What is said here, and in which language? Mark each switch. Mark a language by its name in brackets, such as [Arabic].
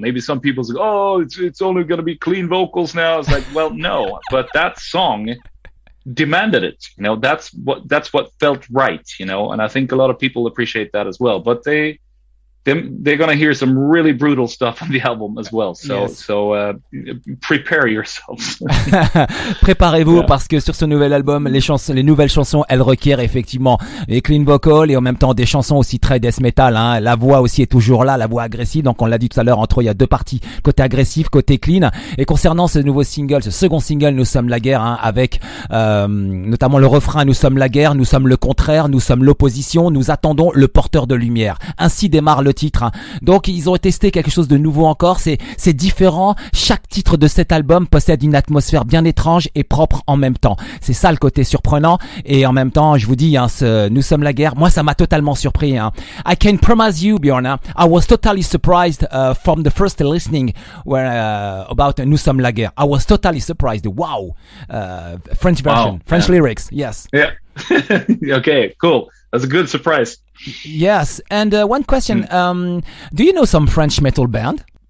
[English] Maybe some people say, oh, it's only going to be clean vocals now. It's like, well, no, but that song demanded it, you know, that's what felt right, you know, and I think a lot of people appreciate that as well. But they they're gonna hear some really brutal stuff on the album as well. So prepare yourselves. [French] Préparez-vous parce que sur ce nouvel album, les nouvelles chansons, elles requièrent effectivement les clean vocals et en même temps des chansons aussi très death metal. Hein. La voix aussi est toujours là, la voix agressive. Donc on l'a dit tout à l'heure, entre eux, il y a deux parties, côté agressif, côté clean. Et concernant ce nouveau single, ce second single, Nous sommes la guerre, hein, avec notamment le refrain Nous sommes la guerre, nous sommes le contraire, nous sommes l'opposition, nous attendons le porteur de lumière. Ainsi démarre le titre. Hein. Donc ils ont testé quelque chose de nouveau encore. C'est différent. Chaque titre de cet album possède une atmosphère bien étrange et propre en même temps. C'est ça le côté surprenant. Et en même temps, je vous dis, hein, Nous sommes la guerre, moi ça m'a totalement surpris. Hein. [English] I can promise you, Björn, I was totally surprised from the first listening about Nous sommes la guerre. I was totally surprised. Wow. French version, French lyrics, yes. Yeah. Okay, cool. That's a good surprise. Yes, and one question, do you know some French metal band?